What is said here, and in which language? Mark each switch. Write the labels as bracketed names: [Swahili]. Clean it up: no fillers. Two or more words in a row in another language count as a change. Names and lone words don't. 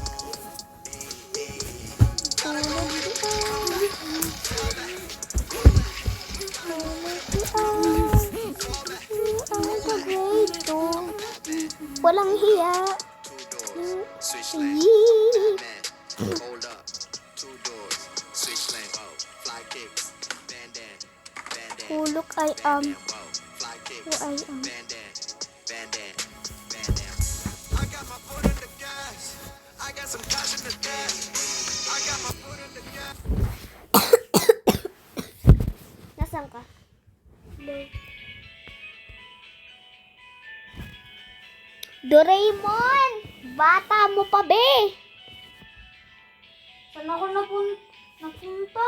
[Filipino] Walang hiya. [English] Switch lanes. Yee. Man, hold up. 2 doors. Switch lanes. Whoa. Fly kicks. Bandana. Hulok ay Whoa. Fly who kicks. I am. Bandana. I got my foot in the gas. I got some cash in the dash. I got my foot in the gas. [Filipino] Nasaan ka? Doraemon! Bata mo pa, be! Saan ako napunta?